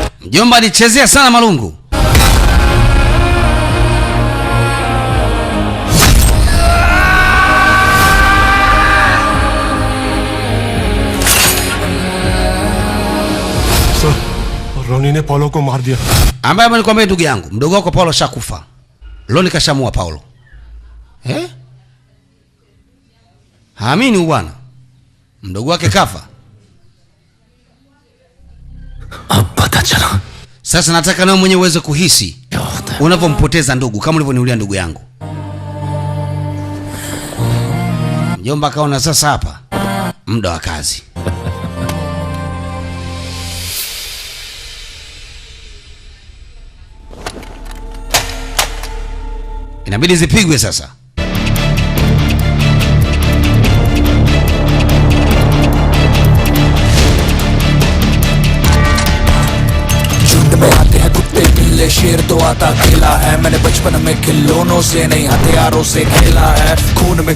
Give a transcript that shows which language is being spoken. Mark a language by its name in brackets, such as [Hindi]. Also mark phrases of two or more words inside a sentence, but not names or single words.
[Swahili] Mjomba alichezea sana marungu. [Hindi] रोनी ने पॉलो को मार दिया. [Swahili] Ambaye amenikwambia ndugu yangu, mdogo wako Paulo shakufa. Loni kashamua Paulo. Haamini bwana. Mdogo wake kafa. [Hindi] अब पता चला. [Swahili] Sasa nataka nawe mwenyewe uweze kuhisi unapompoteza ndugu kama ulivyoniulia ndugu yangu. Mjomba kaona sasa hapa muda wa kazi. Inabidi zipigwe sasa. [Hindi] झुंड में आते हैं कुत्ते बिल्ले शेर तो आता अकेला है मैंने बचपन में खिलौनों से नहीं हथियारों से खेला है खून में